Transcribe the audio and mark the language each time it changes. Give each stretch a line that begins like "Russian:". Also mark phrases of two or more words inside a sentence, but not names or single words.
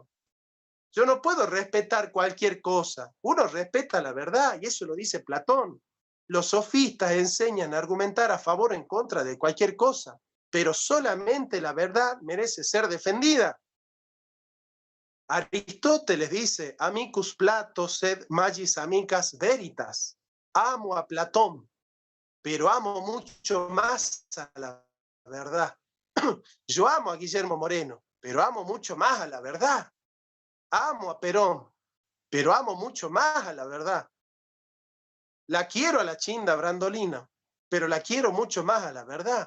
Spanish: Yo no puedo respetar cualquier cosa. Uno respeta la verdad y eso lo dice Platón. Los sofistas enseñan a argumentar a favor o en contra de cualquier cosa, pero solamente la verdad merece ser defendida. Aristóteles dice,
Latin: amicus Plato sed magis amicas veritas.
Spanish: Amo a Platón, pero amo mucho más a la verdad. Yo amo a Guillermo Moreno, pero amo mucho más a la verdad. Amo a Perón, pero amo mucho más a la verdad. La quiero a la Chinda Brandolina, pero la quiero mucho más a la verdad.